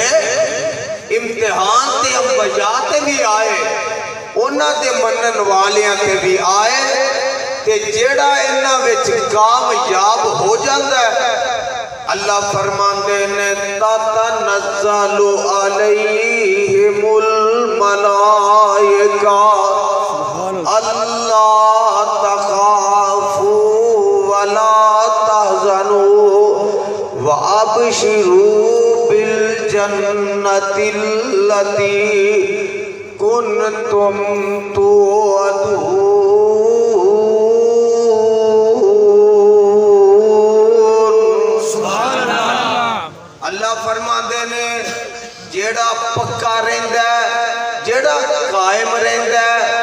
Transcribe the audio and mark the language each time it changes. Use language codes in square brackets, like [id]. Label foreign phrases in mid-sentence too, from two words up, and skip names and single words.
[pa] امتحان تے انبیاء تے وی آئے، اوہناں دے منن والیاں تے وی آئے، تے جیہڑا ایہناں وچ کامیاب ہو جاندا اے، اللہ فرماندے نیں [ar] تتنزل عليهم الملائكة الا تخافوا ولا تحزنوا وابشروا بالجنة التي كنتم توعدون. [pa] اللہ فرماتے نیں جیہڑا پکا رہندا اے، جیہڑا قائم رہندا اے, जेड़ा कायम रहिंदा है,